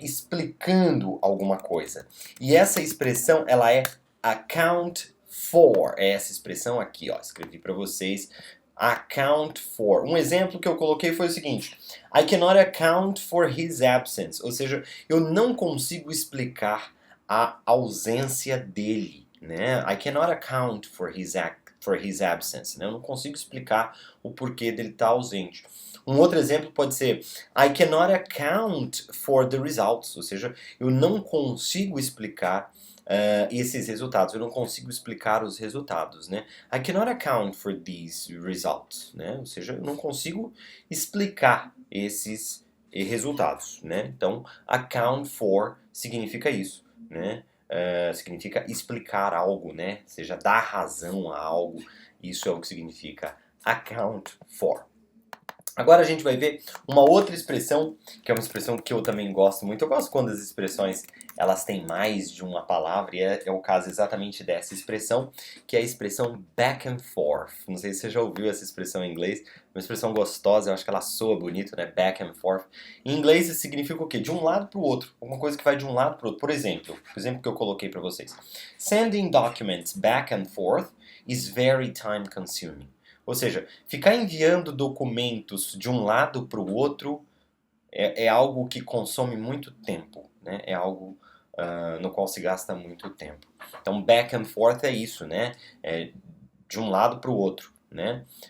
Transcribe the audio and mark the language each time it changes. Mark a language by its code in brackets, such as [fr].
[pt] Explicando alguma coisa. E essa expressão, ela é account for. É essa expressão aqui, ó. Escrevi para vocês. Account for. Um exemplo que eu coloquei foi o seguinte: [en] I cannot account for his absence. [pt] Ou seja, eu não consigo explicar a ausência dele, né? [en] I cannot account for his absence. [pt] Né? Eu não consigo explicar o porquê dele estar ausente. Um outro exemplo pode ser [en] I cannot account for the results, [pt] ou seja, eu não consigo explicar esses resultados, eu não consigo explicar os resultados, né? [en] I cannot account for these results, né? [pt] Ou seja, eu não consigo explicar esses resultados, né? Então, account for significa isso, né? Significa explicar algo, né? Ou seja, dar razão a algo, isso é o que significa account for. Agora a gente vai ver uma outra expressão, que é uma expressão que eu também gosto muito. Eu gosto quando as expressões elas têm mais de uma palavra, e é o caso exatamente dessa expressão, que é a expressão back and forth. Não sei se você já ouviu essa expressão em inglês, uma expressão gostosa, eu acho que ela soa bonito, né? Back and forth. Em inglês isso significa o quê? De um lado para o outro, alguma coisa que vai de um lado para o outro. Por exemplo, o exemplo que eu coloquei para vocês. [en] Sending documents back and forth is very time consuming. [pt] Ou seja, ficar enviando documentos de um lado para o outro é algo que consome muito tempo, né? É algo no qual se gasta muito tempo. Então, back and forth é isso, né? É de um lado para o outro, né?